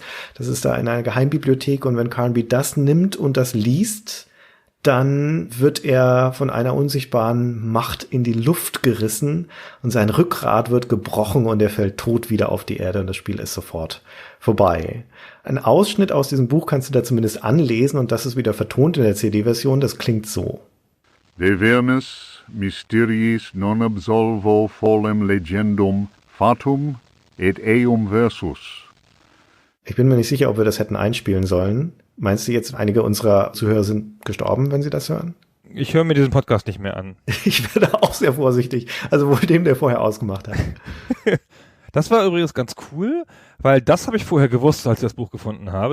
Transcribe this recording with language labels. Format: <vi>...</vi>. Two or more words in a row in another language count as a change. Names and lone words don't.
<de>Das ist da in einer Geheimbibliothek, und wenn Carnby das nimmt und das liest, dann wird er von einer unsichtbaren Macht in die Luft gerissen und sein Rückgrat wird gebrochen und er fällt tot wieder auf die Erde und das Spiel ist sofort vorbei. Ein Ausschnitt aus diesem Buch kannst du da zumindest anlesen, und das ist wieder vertont in der CD-Version. Das klingt so.</de> <la>De vermis mysteriis non absolvo folem legendum fatum et eum versus.</la> <de>Ich bin mir nicht sicher, ob wir das hätten einspielen sollen. Meinst du jetzt, einige unserer Zuhörer sind gestorben, wenn sie das hören? Ich höre mir diesen Podcast nicht mehr an. Ich werde auch sehr vorsichtig. Also wohl dem, der vorher ausgemacht hat. Das war übrigens ganz cool, weil das habe ich vorher gewusst, als ich das Buch gefunden habe.</de>